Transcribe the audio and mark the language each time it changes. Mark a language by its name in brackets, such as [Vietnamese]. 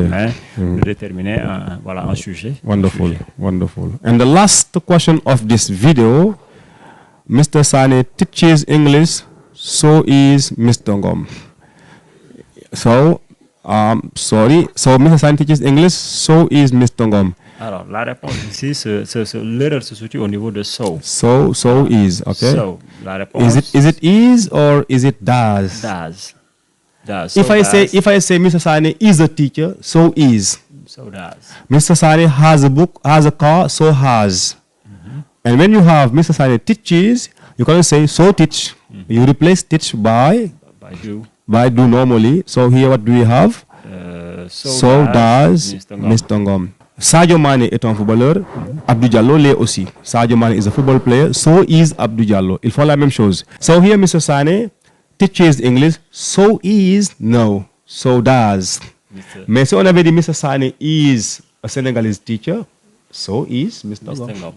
[French] permet de déterminer un sujet. [English] Wonderful, wonderful. And the last question of this video, Mr. Sane teaches English, so is Mr. Ngom. So, So Mr. Sane teaches English, so is Mr. Ngom. [French] Alors, la réponse ici, l'erreur se situe au niveau de so. [English] So is, okay? [French] So, la réponse [English] Is it is or is it does? does. If I say Mr. Sane is a teacher, so is. So does. Mr. Sane has a book, has a car, so has. And when you have Mr. Sane teaches, you can say so teach. You replace teach by do normally. So here what do we have? So does Mr. Ngom. [French] Sadio Mane est un footballeur, Abdou Diallo l'est aussi. [English] Sadio Mane is a football player, so is Abdou Diallo. [French] Ils font la même chose. [English] So here Mr. Sane teaches English, so is, no, so does. [French] Mais si on avait dit [English] Mr. Sane is a Senegalese teacher, so is Mr. Ngom.